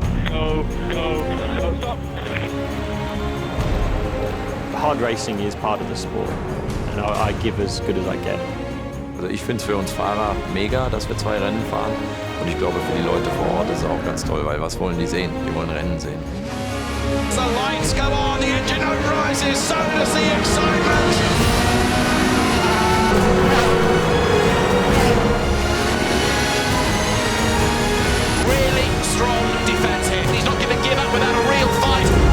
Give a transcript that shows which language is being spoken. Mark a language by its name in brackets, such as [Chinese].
[English] go, stop. Hard racing is part of the sport, and I give as good as I get. [German] Also ich finde es für uns Fahrer mega, dass wir 2 Rennen fahren. Und ich glaube, für die Leute vor Ort ist es auch ganz toll, weil was wollen die sehen? Die wollen Rennen sehen. [English] The lights go on, the engine rises, so does the excitement. Really strong defense here. He's not going to give up without a real fight.